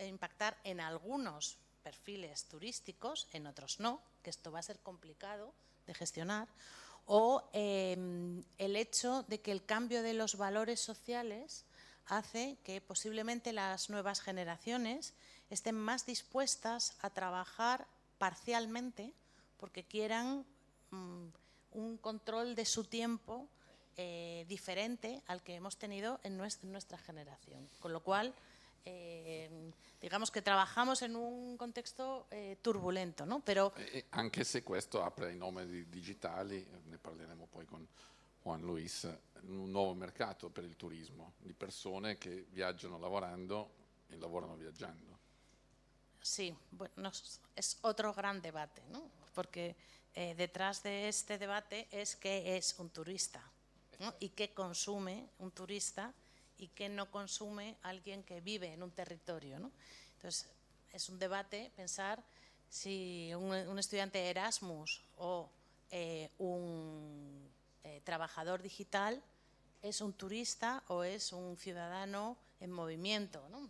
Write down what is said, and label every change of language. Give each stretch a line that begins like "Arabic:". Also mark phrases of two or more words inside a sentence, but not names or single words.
Spanish: impactar en algunos perfiles turísticos, en otros no, que esto va a ser complicado de gestionar, o el hecho de que el cambio de los valores sociales hace que posiblemente las nuevas generaciones estén más dispuestas a trabajar parcialmente porque quieran un control de su tiempo diferente al que hemos tenido en nuestra generación. Con lo cual, digamos que trabajamos en un contexto turbulento, ¿no? Pero
Italian: anche se questo apre ai nomadi digitali, ne parleremo poi con Juan Luis, un nuovo mercato per il turismo, di persone che viaggiano lavorando e lavorano viaggiando.
Spanish: Sí, bueno, es otro gran debate, ¿no? Porque detrás de este debate es qué es un turista, ¿no? Y qué consume un turista y qué no consume alguien que vive en un territorio, ¿no? Entonces, es un debate pensar si un estudiante Erasmus o un trabajador digital es un turista o es un ciudadano en movimiento, ¿no?